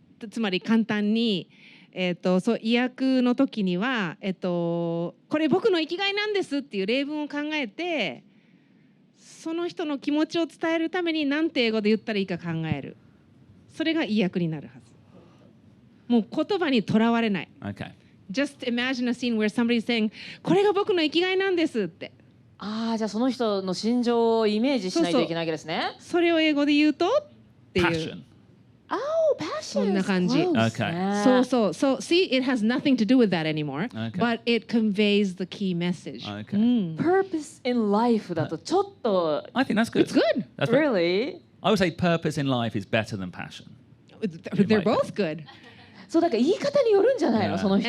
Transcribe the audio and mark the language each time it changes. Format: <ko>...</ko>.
<ja>つまり簡単に、そう意訳の時には、これ僕の生きがいなんですっていう例文を考えて、その人の気持ちを伝えるために何て英語で言ったらいいか考える。それが意訳になるはず。もう言葉にとらわれない。</ja> <en>Okay. Just imagine a scene where somebody is saying</en> <ja>これが僕の生きがいなんですって。ああ、じゃあその人の心情をイメージしないといけないわけですね。それを英語で言うとっていう。</ja> <en>Passion. Oh, passion.</en> <ja>こんな感じ。</ja> <en>Okay.</en> <ja>そうそう。</ja> <en>So see, it has nothing to do with that anymore, Okay. but it conveys the key message. Okay. Purpose in life</en> <ja>だとちょっと。</ja> <en>I think that's good. It's good. That's right. Really? I would say purpose in life is better than passion. They're both good.</en> <ja>そうだから言い方によるんじゃないの、その人</ja>